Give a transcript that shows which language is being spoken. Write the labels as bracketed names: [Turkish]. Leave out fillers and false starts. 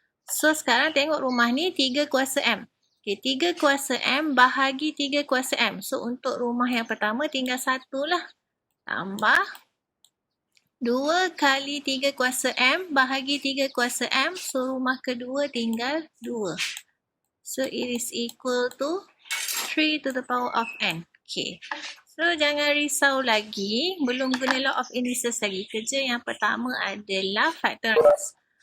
[Malay] So sekarang tengok rumah ni 3 kuasa M. Okay, 3 kuasa M bahagi 3 kuasa M. So untuk rumah yang pertama tinggal 1 lah. Tambah 2 kali 3 kuasa M bahagi 3 kuasa M. So rumah kedua tinggal 2. [English] So it is equal to 3 to the power of N. [Malay] Okay. So jangan risau lagi. Belum guna law of indices lagi. Kerja yang pertama adalah factorize.